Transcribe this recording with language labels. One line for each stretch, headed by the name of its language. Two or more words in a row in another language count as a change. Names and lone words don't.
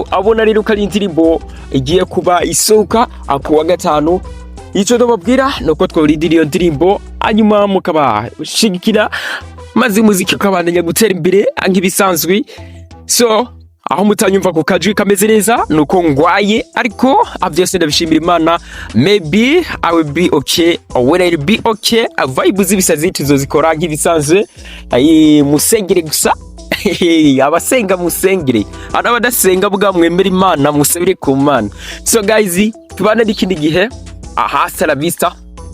Rundi: Abona rero ko ari indirimbo igiye kuba isohoka ku wa gatanu. Ico ndababwira nuko twolidira iyo ndirimbo hanyuma mukabashigikira maze umuziki ukabandanya gutera imbere nk'ibisanzwe. So aho mutanyumva ku kajwi kameze neza nuko ngwaye, ariko byose ndabishimira Imana.
English: Maybe I will be okay or when I will be okay.
Rundi: Vibe zibisazi tuzozikora nk'ibisanzwe. Musengere gusa abasenga musengere, abadasenga bwa mwemera Imana musabire ku Mana. So guys, tubana n'ikindi gihe.
Spanish: Hasta la vista.